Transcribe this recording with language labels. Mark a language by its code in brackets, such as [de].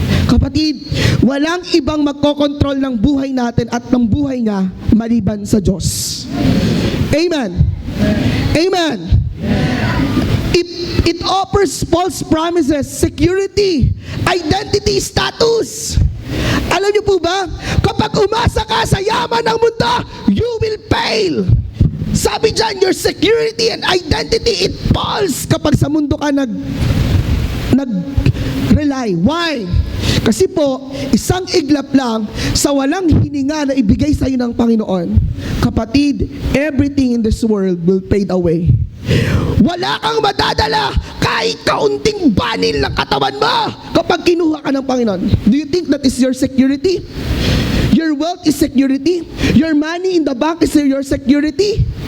[tl] Kapatid, walang ibang magkokontrol ng buhay natin at ng buhay niya maliban sa Diyos. Amen. Amen. [en] It offers false promises, security, identity, status. [tl] Alam niyo po ba, kapag umasa ka sa yaman ng mundo, [en] you will fail. [tl] Sabi dyan, [en] your security and identity, it falls [tl] kapag sa mundo ka nag-rely. [en] Why? [tl] Kasi po, isang iglap lang sa walang hininga na ibigay sa iyo ng Panginoon. [en] Kapatid, everything in this world will fade away. [tl] Wala kang madadala kahit kaunting banil ng katawan mo kapag kinuha ka ng Panginoon. [en] Do you think that is your security? Your wealth is security? Your money in the bank is your security?